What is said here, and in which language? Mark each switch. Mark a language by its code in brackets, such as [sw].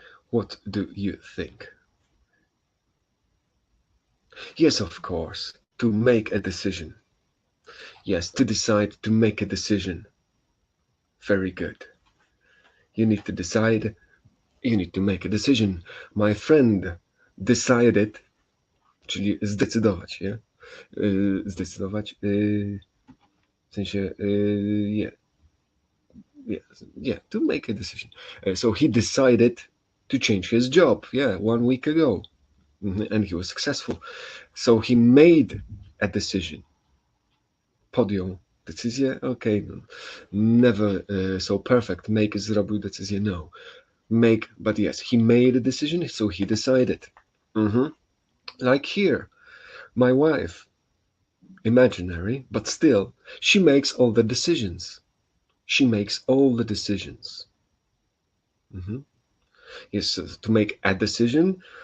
[en] What do you think? Yes, of course, to make a decision. Yes, to decide, to make a decision. Very good. You need to decide, you need to make a decision. My friend decided, [pl] czyli zdecydować, [en] yeah? [pl] Zdecydować, w sensie, [en] yeah, yeah, to make a decision. So he decided to change his job, yeah, 1 week ago, and he was successful. So he made a decision. [pl] Podjął decyzję, [en] okay, no, never so perfect. [pl] Make zrobił decyzję, no. [en] Make, but yes, he made a decision, so he decided. Like here, my wife, imaginary, but still, she makes all the decisions. She makes all the decisions. Yes, to make a decision,